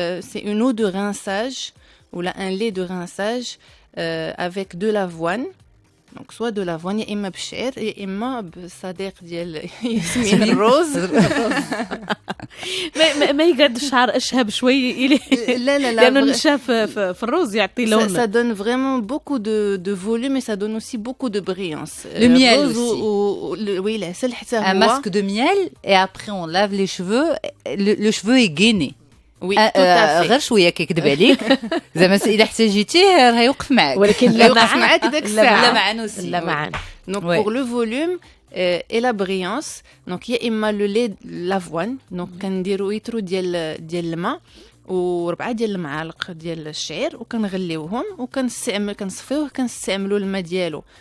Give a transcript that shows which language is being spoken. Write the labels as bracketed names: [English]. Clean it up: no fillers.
[French] C'est une eau de rinçage ou là un lait de rinçage avec de l'avoine. Donc soit de l'avoine [Arabic] يا اما بالشعير يا اما بالصديق ديال ياسمين الروز. ما يقعد الشعر اشهب شوي لا لانه النشاف في الروز يعطي لون. [French] Ça donne vraiment beaucoup de volume et ça donne aussi beaucoup de brillance. Le miel aussi. [Arabic] Oui, العسل حتى هو [French] un masque de miel et après on lave les cheveux, le cheveu est gainé. Oui, tout à fait. [Arabic] غير شويه كيكذب عليك زعما الا احتاجيتيه راه يوقف معك، ولكن لا معاك داك الساعه لا معانا. [French] Donc pour le volume et la brillance, donc [Arabic] يا اما لو لي لافوان، دونك كنديروا يترو ديال الماء و4 ديال المعالق ديال الشعير وكنغليوهم كنصفيوه كنستعملوا الماء ديالو.